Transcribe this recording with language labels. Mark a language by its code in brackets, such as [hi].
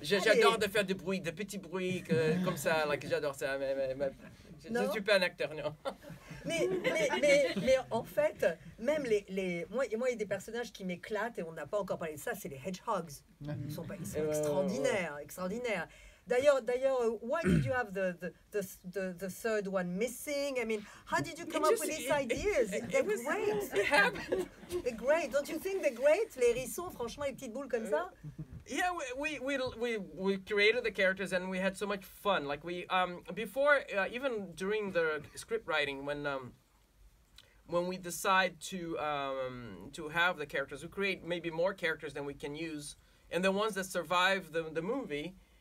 [fr] J'adore de faire du bruit, de petits bruits comme ça, like, j'adore ça. Mais je ne suis pas un acteur, non. Mais en fait, même moi, il y a des personnages qui m'éclatent, et on n'a pas encore parlé de ça, c'est les hedgehogs. Ils sont extraordinaires. D'ailleurs, [en] why did you have the third one missing? I mean, how did you come up with these ideas? They're great. They're great. Don't you think they're great? [fr] Les hérissons, franchement, les petites boules comme ça. [en] Yeah, we created the characters, and we had so much fun. Like we before even during the script writing, when we decide to have the characters, we create maybe more characters than we can use, and the ones that survive the movie.